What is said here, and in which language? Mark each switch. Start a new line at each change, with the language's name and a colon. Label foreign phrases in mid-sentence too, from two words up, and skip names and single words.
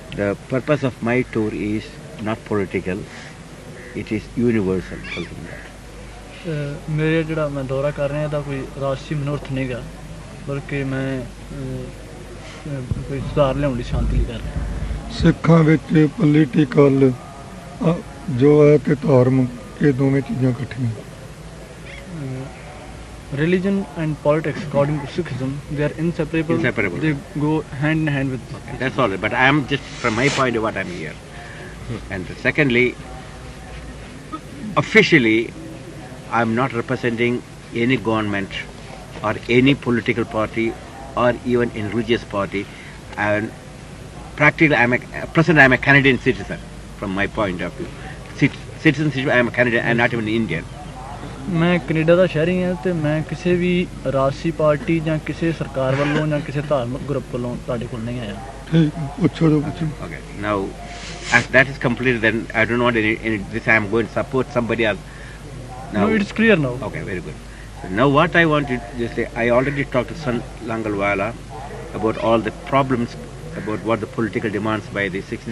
English: The purpose of my tour is not political, it is universal.
Punjabi: ਮੇਰੇ ਜਿਹੜਾ ਮੈਂ ਦੌਰਾ ਕਰ ਰਿਹਾ ਇਹਦਾ ਕੋਈ ਰਾਸ਼ਟਰੀ ਮਨੋਰਥ ਨਹੀਂ ਗਾ, ਬਲਕਿ ਮੈਂ ਕੋਈ ਸੁਧਾਰ ਲਿਆਉਣ ਲਈ ਸ਼ਾਂਤੀ ਲਈ ਕਰ ਰਿਹਾ। ਸਿੱਖਾਂ ਵਿੱਚ ਪੋਲੀਟੀਕਲ ਜੋ ਹੈ ਤੇ ਧਰਮ, ਇਹ ਦੋਵੇਂ ਚੀਜ਼ਾਂ ਇਕੱਠੀਆਂ।
English: Religion and politics, according to Sikhism, they are inseparable. They go hand in hand with. Okay, that's all. But I am just from my point of what I'm here. And secondly, officially, I'm not representing any government or any political party or even any religious party. And practically, I'm a Canadian citizen from my point of view. Citizenship, I am a Canadian and not even Indian.
Punjabi: ਮੈਂ ਕੈਨੇਡਾ ਦਾ ਸ਼ਹਿਰੀ ਹਾਂ ਤੇ ਮੈਂ ਕਿਸੇ ਵੀ ਰਾਜਸੀ ਪਾਰਟੀ ਜਾਂ ਕਿਸੇ ਸਰਕਾਰ ਵੱਲੋਂ ਜਾਂ ਕਿਸੇ ਧਾਰਮਿਕ ਗਰੁੱਪ ਵੱਲੋਂ ਤੁਹਾਡੇ ਕੋਲ ਨਹੀਂ ਆਇਆ। ਠੀਕ, ਪੁੱਛੋ ਜੋ ਪੁੱਛੋ।
English: Okay, now as that is completed, then I don't want any this I am going to support somebody else. Now, No, it's clear now. Okay, very good. So now what I want to just say, I already talked to San Langalwala about all the problems, about what the political demands by the 6.